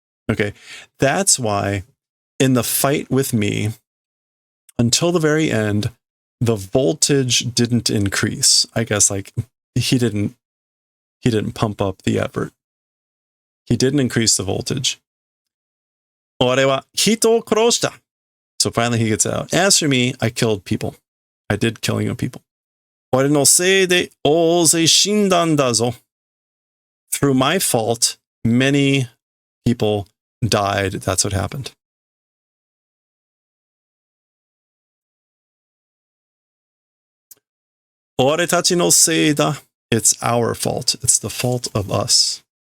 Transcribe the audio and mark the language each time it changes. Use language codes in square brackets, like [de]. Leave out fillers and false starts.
[en] Okay, that's why in the fight with me, until the very end, the voltage didn't increase. I guess like he didn't pump up the effort. He didn't increase the voltage. [ja] 俺は人を殺した. [en] So finally he gets out. As for me, I killed people. I did killing of people. [ja] 俺のせいで大勢死んだんだぞ. [en] Through my fault, many people died. That's what happened. [ja] Oretachi no seida. [en] It's our fault. It's the fault of us.